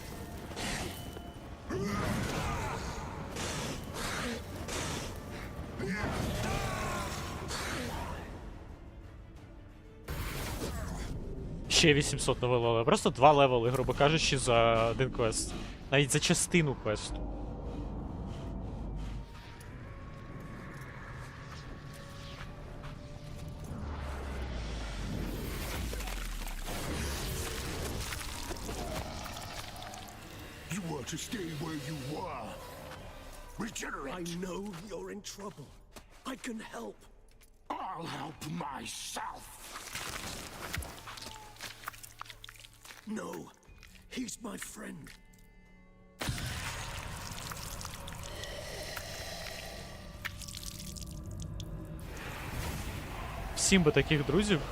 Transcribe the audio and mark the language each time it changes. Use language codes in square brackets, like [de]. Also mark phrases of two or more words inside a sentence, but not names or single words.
[uk] Ще 800 нового левела. Просто 2 левели, грубо кажучи, за один квест. Навіть за частину квесту. [en] You were to stay where you were. Regenerate. I know you're in trouble. I can help. I'll help myself. No, he's my friend. [uk] Всім би таких друзів.